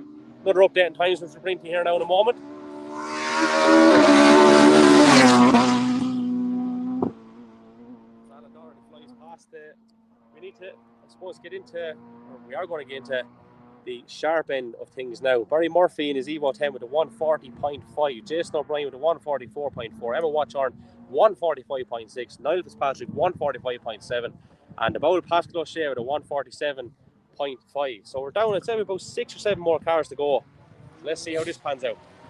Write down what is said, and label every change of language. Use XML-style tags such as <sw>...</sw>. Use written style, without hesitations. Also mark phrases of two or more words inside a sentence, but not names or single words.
<en>Another update in times which we'll bring to you here now in a moment. Alan Doherty flies past. We need to, I suppose, we are going to get into the sharp end of things now. Barry Murphy in his Evo 10 with a 1:40.5. Jason O'Brien with a 1:44.4. Emma Watchorn 1:45.6. Niall Fitzpatrick 1:45.7. And the Bowl Pascal O'Shea with a 1:47.5. So we're down, I'd say, about 6 or 7 more cars to go. So let's see how this pans out.</en>